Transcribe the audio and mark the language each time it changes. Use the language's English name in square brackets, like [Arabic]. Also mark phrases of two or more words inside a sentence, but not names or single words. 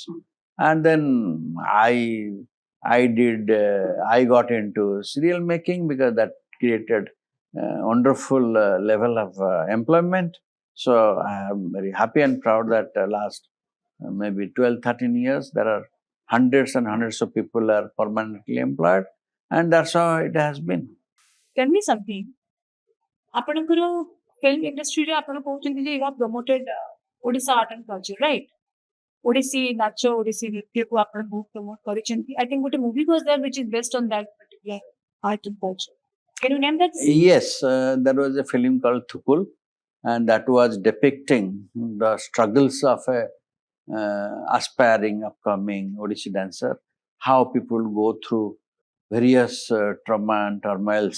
[English] And then I got into serial making because that created wonderful level of employment. So I am very happy and proud that last maybe 12-13 years, there are hundreds and hundreds of people are permanently employed, and that's how it has been. Tell me something. [Odia] ଆପଣଙ୍କର film industry ରେ ଆପଣ କହୁଛନ୍ତି ଯେ [English] you have promoted Odisha art and culture, right? [Odia] ଓଡ଼ିଶୀ ନାଚ, ଓଡ଼ିଶୀ ନୃତ୍ୟକୁ ଆପଣ ବହୁତ [English] promote କରିଛନ୍ତି. I think ଗୋଟେ movie was there which is based on that particular art and culture. Can you name that? Yes, there was a film called Thukul, and that was depicting the struggles of a aspiring, upcoming Odissi dancer, how people go through various trauma and turmoils.